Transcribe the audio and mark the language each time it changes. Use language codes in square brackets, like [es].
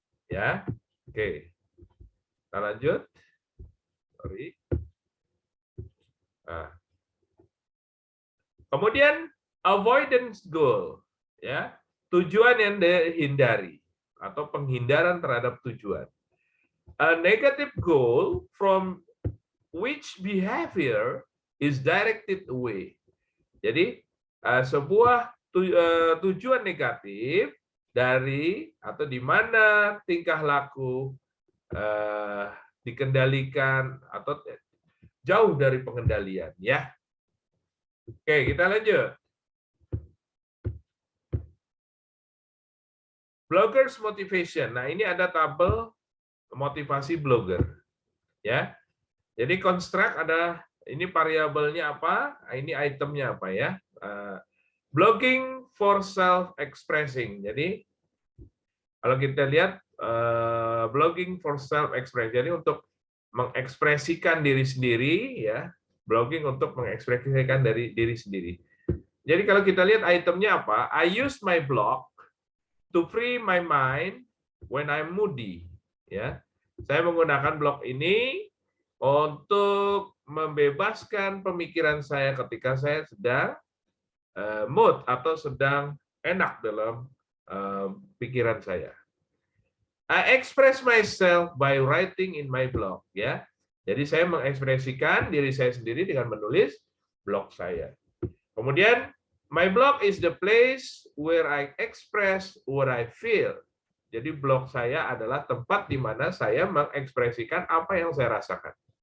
[id] Ya, oke. Kita lanjut. Sorry. Nah. [en] Kemudian avoidance goal. [id] Ya, tujuan yang dihindari atau penghindaran terhadap tujuan. [en] A negative goal from which behavior is directed away. [id] Jadi sebuah tujuan negatif dari atau di mana tingkah laku dikendalikan atau jauh dari pengendalian, ya. Oke, kita lanjut. Bloggers motivation. Nah, ini ada tabel motivasi blogger. Ya. Jadi construct ada ini variabelnya apa? Ini itemnya apa ya? [en] Blogging for self expressing. [id] Jadi kalau kita lihat [en] blogging for self expressing. [id] Jadi untuk mengekspresikan diri sendiri ya. Blogging untuk mengekspresikan dari diri sendiri. Jadi kalau kita lihat itemnya apa? [en] I use my blog to free my mind when I'm moody. [id] Ya, saya menggunakan blog ini untuk membebaskan pemikiran saya ketika saya sedang mood atau sedang enak dalam pikiran saya. [en] I express myself by writing in my blog. [id] Ya, jadi saya mengekspresikan diri saya sendiri dengan menulis blog saya. [en] Kemudian my blog is the place where I express what I feel. [id] Jadi blog saya adalah tempat di mana saya mengekspresikan apa yang saya rasakan.